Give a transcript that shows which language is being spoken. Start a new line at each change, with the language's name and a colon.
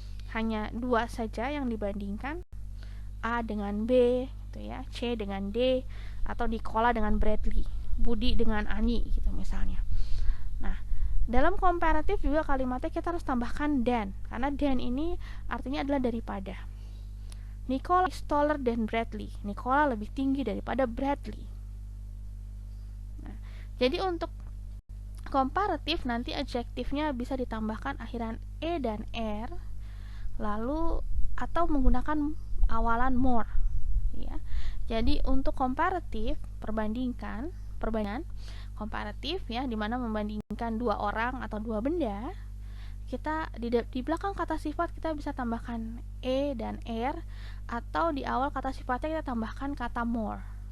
Indonesian: Hanya dua saja yang dibandingkan, A dengan B, ya, C dengan D, atau Nicola dengan Bradley, Budi dengan Ani, gitu misalnya. Nah, dalam komparatif juga kalimatnya kita harus tambahkan than, karena than ini artinya adalah daripada.
English: Nicola is taller than Bradley.
Indonesian: Nicola lebih tinggi daripada Bradley. Nah, jadi untuk komparatif nanti adjektifnya bisa ditambahkan akhiran e dan r, lalu atau menggunakan awalan more. Ya. Jadi untuk komparatif, perbandingan komparatif, ya, dimana membandingkan dua orang atau dua benda, kita di belakang kata sifat kita bisa tambahkan e dan r, atau di awal kata sifatnya kita tambahkan kata more.